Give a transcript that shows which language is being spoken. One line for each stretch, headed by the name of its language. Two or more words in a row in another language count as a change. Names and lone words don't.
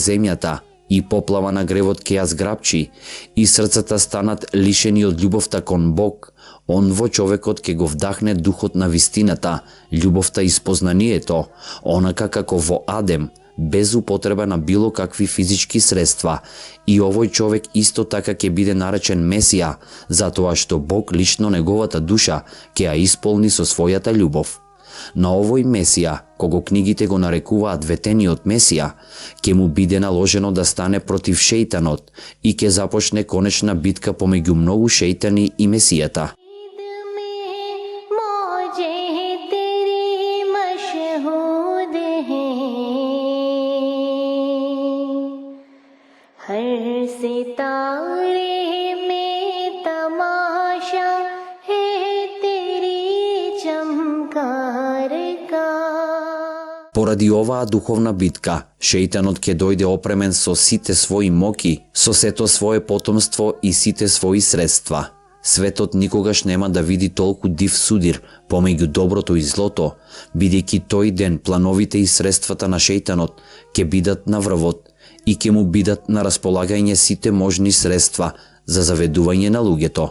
Macedonian: земјата и поплава на гревот ќе ја зграпчи и срцата станат лишени од љубовта кон Бог, Он во човекот ќе го вдахне духот на вистината, љубовта и спознанието, онака како во Адем, без употреба на било какви физички средства, и овој човек исто така ќе биде наречен Месија, затоа што Бог лично неговата душа ќе ја исполни со својата љубов. На овој Месија, кого книгите го нарекуваат ветениот Месија, ќе му биде наложено да стане против шејтанот и ќе започне конечна битка помеѓу многу шејтани и Месијата.
Urdu: ہر ستارے میں تماشا ہے تری چمکار کا.
Macedonian: Поради оваа духовна битка, шејтанот ќе дојде опремен со сите своји моки, со сето свое потомство и сите своји средства. Светот никогаш нема да види толку див судир помеѓу доброто и злото, бидејќи тој ден плановите и средствата на шејтанот ќе бидат на врвот и ќе му бидат на располагање сите можни средства за заведување на луѓето.